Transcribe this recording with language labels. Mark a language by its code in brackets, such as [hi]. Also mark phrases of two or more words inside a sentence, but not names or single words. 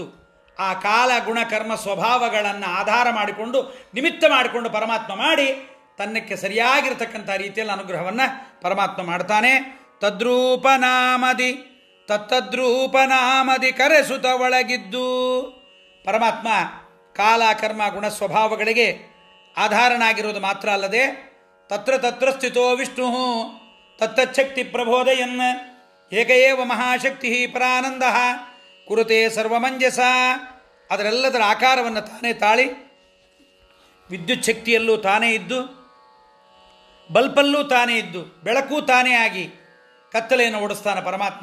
[kn] ಆ ಕಾಲ ಗುಣ ಕರ್ಮ ಸ್ವಭಾವಗಳನ್ನು ಆಧಾರ ಮಾಡಿಕೊಂಡು ನಿಮಿತ್ತ ಮಾಡಿಕೊಂಡು ಪರಮಾತ್ಮ ಮಾಡಿ ತನ್ನಕ್ಕೆ ಸರಿಯಾಗಿರ್ತಕ್ಕಂಥ ರೀತಿಯಲ್ಲಿ ಅನುಗ್ರಹವನ್ನು ಪರಮಾತ್ಮ ಮಾಡ್ತಾನೆ. ತತ್ತದ್ರೂಪನಾಮದಿ ಕರೆಸುತ ಒಳಗಿದ್ದು ಪರಮಾತ್ಮ ಕಾಲ ಕರ್ಮ ಗುಣ ಸ್ವಭಾವಗಳಿಗೆ ಆಧಾರನಾಗಿರೋದು ಮಾತ್ರ ಅಲ್ಲದೆ [sa] ತತ್ರ ಸ್ಥಿತೋ ವಿಷ್ಣು ತತ್ತಚ್ಛಕ್ತಿ ಪ್ರಬೋಧಯನ್ ಏಕಏವ ಮಹಾಶಕ್ತಿ ಪರಾನಂದ ಕುರುತೆ ಸರ್ವಮಂಜಸ. [kn] ಅದರೆಲ್ಲದರ ಆಕಾರವನ್ನು ತಾನೇ ತಾಳಿ ವಿದ್ಯುತ್ ಶಕ್ತಿಯಲ್ಲೂ ತಾನೇ ಇದ್ದು, ಬಲ್ಪಲ್ಲೂ ತಾನೇ ಇದ್ದು, ಬೆಳಕು ತಾನೇ ಆಗಿ ಕತ್ತಲೆಯನ್ನು ಓಡಿಸ್ತಾನೆ ಪರಮಾತ್ಮ.